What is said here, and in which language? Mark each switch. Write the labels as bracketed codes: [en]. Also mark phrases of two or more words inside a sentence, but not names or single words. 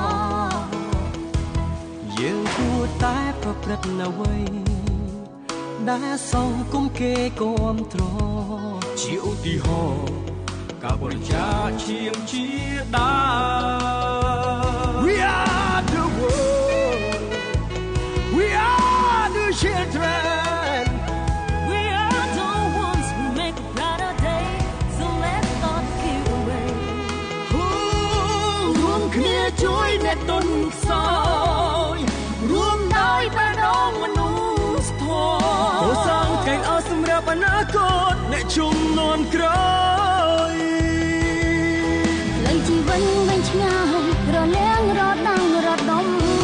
[km] យើងគួរតែប្រព្រឹត្តអ្វីដែលសង្គមគេគាំទ្រជាឧទាហរណ៍ការបរិច្ចាគឈាមជាដើម [en] We are the world We are the children We are the ones who make a brighter day So let's start give away [km] រួមគ្នាជួយអ្នកទន់ខ្សោយរួមដោយបេះដូងមនុស្សធម៌កសាងថ្ងៃល្អសម្រាប់អនាគតអ្នកជំនាន់ក្រោយ លើជីវិតវិញឆ្ងាយរលាងរដាំងរដុំ